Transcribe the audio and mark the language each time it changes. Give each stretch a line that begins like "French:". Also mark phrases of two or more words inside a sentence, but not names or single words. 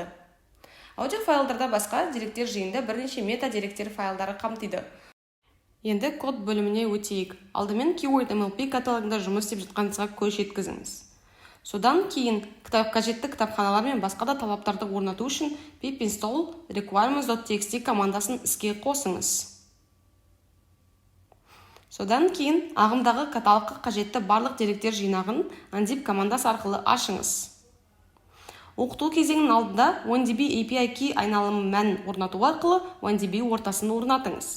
Kazakh: Аудио файлдарда басқа деректер жиында бірнеше мета деректер файлдары қамтиды. Енді код бөліміне өтейік. Алдымен keyword.mlp каталогында жұмыс істеп жатқаныңызға көз жеткізіңіз. Содан кейін қажетті кітапханалар мен басқа да талаптарды орнату үшін
English: pip install requirements.txt
Kazakh: командасын іске қосыңыз. Содан кейін ағымдағы каталогқа қажетті барлық деректер жинағын unzip командасы арқылы ашыңыз. Оқыту кезеңінің алдында OneDB
English: API key
Kazakh: айналымы мәнін орнату арқылы OneDB ортасын орнатыңыз.